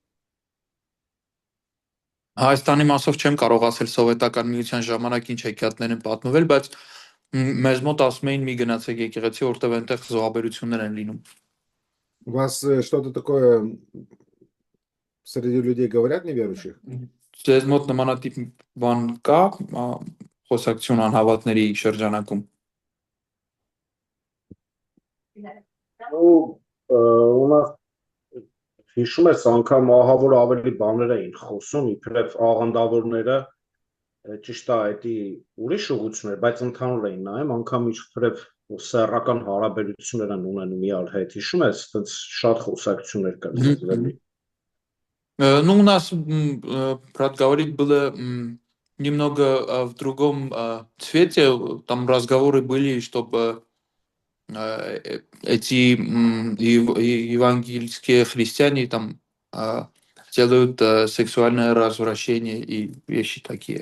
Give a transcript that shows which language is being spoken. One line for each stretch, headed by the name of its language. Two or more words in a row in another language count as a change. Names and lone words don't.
Armenian: Հայաստանի մասով չեմ կարող ասել սովետական միության ժամանակ ինչ հեքիաթներ են պատմվել, բայց մեզ մոտ ասում էին մի գնացեք եկեղեցի, որտեղ այնտեղ զոհաբերություններ են լինում։
Russian: У вас что-то такое среди людей говорят неверующих?
Armenian: Ձեզ մոտ նմանատիպ բան կա խոսակցություն անհավատների շրջանակում։
Russian: Ну, у нас
Armenian: հիշում ես անգամ ահավոր ավելի բաներ էին խոսում, իբրև աղանդավորները ճիշտ է, դա ուրիշ ուղղություններ, բայց ընդհանուր էին նայում, անգամ իբրև սեռական հարաբերություններ են ունենում իրար հետ։ Հիշում ես, այդպես շատ խոսակցություններ կան։
Russian: Ну, у нас, брат говорит, было немного в другом цвете. Там разговоры были, чтобы эти евангельские христиане там делают сексуальное развращение и вещи такие.